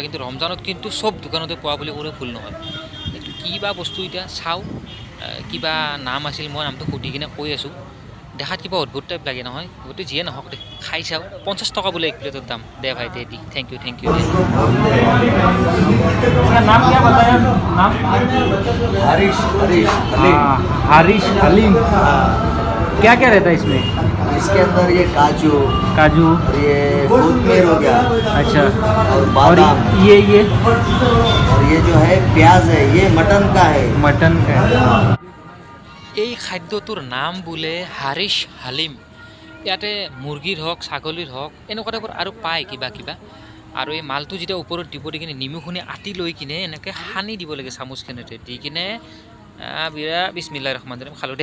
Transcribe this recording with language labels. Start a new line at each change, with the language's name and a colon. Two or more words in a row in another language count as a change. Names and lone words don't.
Assamese: কিন্তু ৰমজানত কিন্তু চব দোকানতে পোৱা বুলি কোনো ভুল নহয়। এইটো কি বা বস্তু, এতিয়া চাওঁ। কিবা নাম আছিল, মই নামটো সুধি কিনে কৈ আছোঁ। দেখাত কিবা অদ্ভুত টাইপ লাগে নহয়, গতিকে যিয়ে নহওক দে, খাই চাওঁ। 50 টকা বোলে এক প্লেটৰ দাম। দে ভাই দে,
English: thank you
Assamese: দে।
Hindi: নাম क्या बताया, नाम हारिश हलीम। क्या रहता है इसमें? इसके अंदर ये काजू काजू, और ये कोथमीर हो गया, अच्छा, और और बादाम, ये और ये जो है प्याज है, ये मटन का है। मटन का।
Assamese: এই খাদ্যটোৰ নাম বোলে হাৰিছ হালিম। ইয়াতে মুৰ্গীৰ হওক, ছাগলীৰ হওক, এনেকুৱা টাইপৰ আৰু পায় কিবা। আৰু এই মালটো যেতিয়া ওপৰত দিব দি কিনে নিমখখিনি আটি লৈ কিনে এনেকৈ সানি দিব লাগে চামুচখনেৰে দি কিনে।
Arabic: بسم الله الرحمن الرحيم.
Assamese: খালোঁ দে।